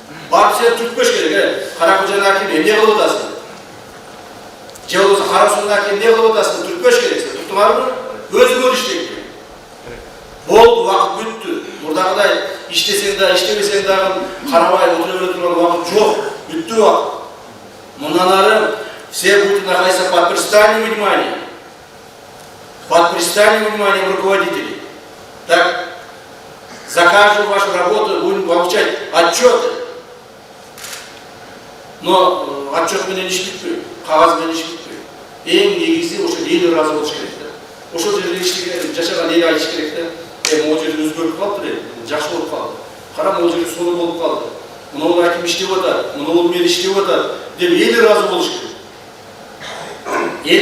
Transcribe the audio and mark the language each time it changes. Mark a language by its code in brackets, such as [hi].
[ky] Барып сен түртпөш керек, Каракожанын акими эмне кылып атасың? Же болбосо Карасуунун акими эмне кылып атасың? Түртпөш керек, сен туруңарбы? Өзүңөр иштегиле. Болду, убакыт бүттү. Мурдагыдай иштесең да, иштебесең дагы карабай отура бере турган убакыт жок. Бүттү убакыт. Мындан ары [ru] все будут находиться под пристальным вниманием. Под пристальным вниманием руководителей. Так, за каждую вашу работу будем получать отчеты. [ky] Но отчет менен иш бүтпөйт, кагаз менен иш бүтпөйт. Эң негизи ошо эл ыраазы болуш керек да. Ошол жерде жашаган эл айтыш керек да. Могул жерде өзгөрүп калыптыр, жакшы болуп калды. Кара, могул жерде сонун болуп калды. Мынау аким иштеп атат, мынау мен иштеп атат деп эл ыраазы болуш керек.